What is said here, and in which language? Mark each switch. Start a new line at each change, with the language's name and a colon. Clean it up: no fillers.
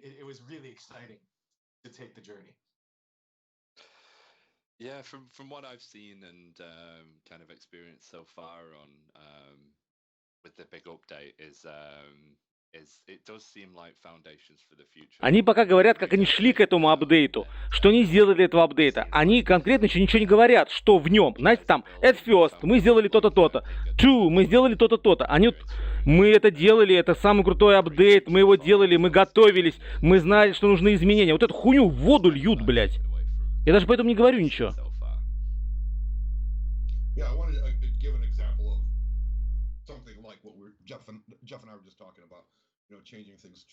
English: It was really exciting to take the journey. Yeah, from what I've seen and kind of experienced so far on with the big update is it does seem like foundations for the future.
Russian: Они пока говорят, как они шли к этому апдейту, что они сделали для этого апдейта. Они конкретно еще ничего не говорят, что в нем. Знаете, там,
English: at first,
Russian: мы сделали то-то, то-то.
English: Two,
Russian: мы сделали то-то, то-то. Мы это делали, это самый крутой апдейт, мы его делали, мы готовились, мы знали, что нужны изменения. Вот эту хуйню в воду льют, блядь. Я даже поэтому не говорю ничего.
English: Yeah, I wanted to give an example of something like what Jeff and I were just talking about, changing things.